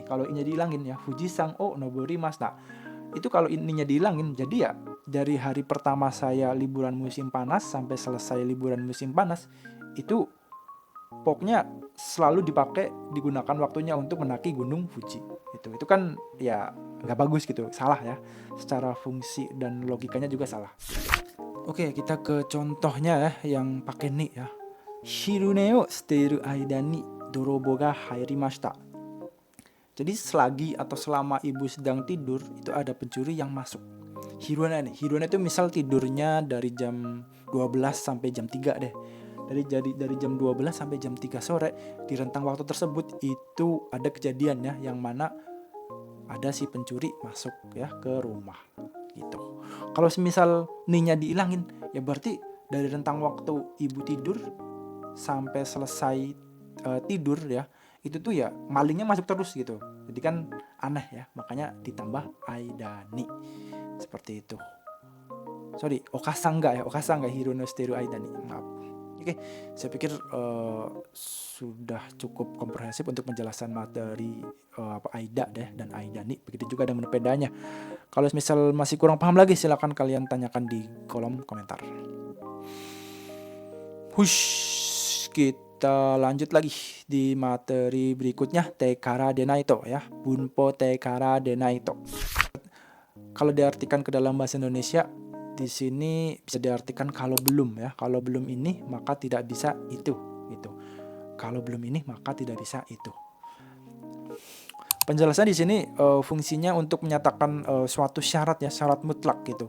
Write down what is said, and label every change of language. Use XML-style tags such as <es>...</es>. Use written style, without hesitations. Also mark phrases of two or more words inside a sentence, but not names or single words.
<id>Kalau ini dihilangin ya</id> <ja>富士山を登ります.</ja> <id>Nah, itu kalau ininya dihilangin jadi ya dari hari pertama saya liburan musim panas sampai selesai liburan musim panas itu pokoknya selalu digunakan waktunya untuk mendaki gunung Fuji. Itu kan ya nggak bagus gitu, salah ya. Secara fungsi dan logikanya juga salah. Oke, kita ke contohnya ya yang pakai ni ya.</id> <ja>昼寝をしている間に泥棒が入りました.</ja> <id>Jadi selagi atau selama ibu sedang tidur itu ada pencuri yang masuk. Hirune itu misal tidurnya dari jam 12 sampai jam 3 deh. Dari jam 12 sampai jam 3 sore di rentang waktu tersebut itu ada kejadian ya yang mana ada si pencuri masuk ya ke rumah gitu. Kalau semisal ninya dihilangin ya berarti dari rentang waktu ibu tidur sampai selesai tidur ya itu tuh ya malingnya masuk terus gitu. Jadi kan aneh ya, makanya ditambah aidani seperti itu.</id> <ja>Sorry, okasan enggak ひろのしてる間に.</ja> <id>Maaf. Oke, saya pikir sudah cukup komprehensif untuk penjelasan materi aida deh dan aidani. Begitu juga dengan bedanya. Kalau misal masih kurang paham lagi silakan kalian tanyakan di kolom komentar. Hush, kita lanjut lagi di materi berikutnya</id> <ja>てからでないと</ja> <id>ya.</id> <ja>文法てからでないと.</ja> <id>Kalau diartikan ke dalam bahasa Indonesia di sini bisa diartikan kalau belum ya. Kalau belum ini maka tidak bisa itu gitu. Kalau belum ini maka tidak bisa itu. Penjelasan di sini fungsinya untuk menyatakan suatu syarat ya, syarat mutlak gitu.</id>